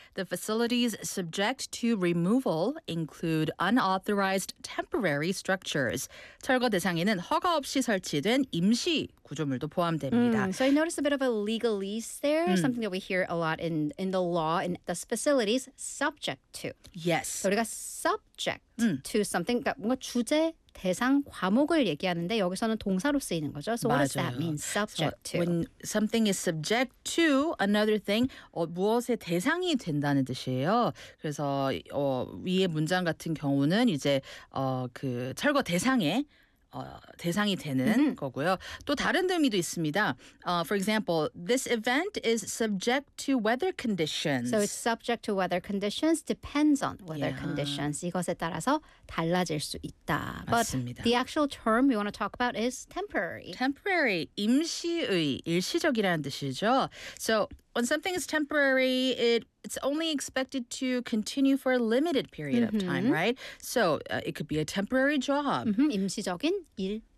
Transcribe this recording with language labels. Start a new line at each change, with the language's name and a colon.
English: The facilities subject to removal include unauthorized temporary structures.
Korean: 철거 대상에는 허가 없이 설치된 임시 구조물도 포함됩니다.
English: So I noticed a bit of a legalese there. Something that we hear a lot in the law in the facility. Subject to. Yes.
Korean: So 우리가
English: subject to something,
Korean: 뭔가 주제, 대상, 과목을 얘기하는데 여기서는 동사로 쓰이는 거죠. So 맞아요.
English: What does that mean, subject to? When something is subject to another thing,
Korean: 무엇의 대상이 된다는 뜻이에요. 그래서 위에 문장 같은 경우는 이제 그 철거 대상에 대상이 되는 mm-hmm. 거고요. 또 다른 의미도 있습니다.
English: For example, this event is subject to weather conditions. So it's subject to weather conditions, depends on weather yeah. conditions.
Korean: 이것에 따라서 달라질 수 있다. 맞습니다.
English: But the actual term we want to talk about is temporary.
Korean: Temporary, 임시의, 일시적이라는 뜻이죠.
English: So when something is temporary, it's only expected to continue for a limited period mm-hmm. of time, right? So it could be a temporary job.
Korean: Mm-hmm. 임시적인 일.